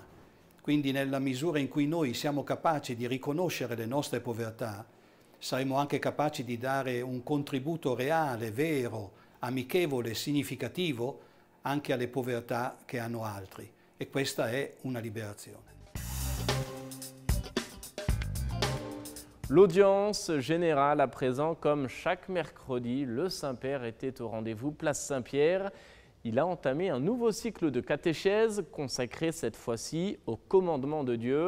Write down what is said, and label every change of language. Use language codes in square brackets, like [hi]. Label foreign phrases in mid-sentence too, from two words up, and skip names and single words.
[it] Quindi nella misura in cui noi siamo capaci di riconoscere le nostre povertà, saremo anche capaci di dare un contributo reale, vero, amichevole, significativo anche alle povertà che hanno altri. Et questa è una libération. [fr] L'audience générale à présent, comme chaque mercredi, le Saint-Père était au rendez-vous place Saint-Pierre. Il a entamé un nouveau cycle de catéchèse consacré cette fois-ci au commandement de Dieu.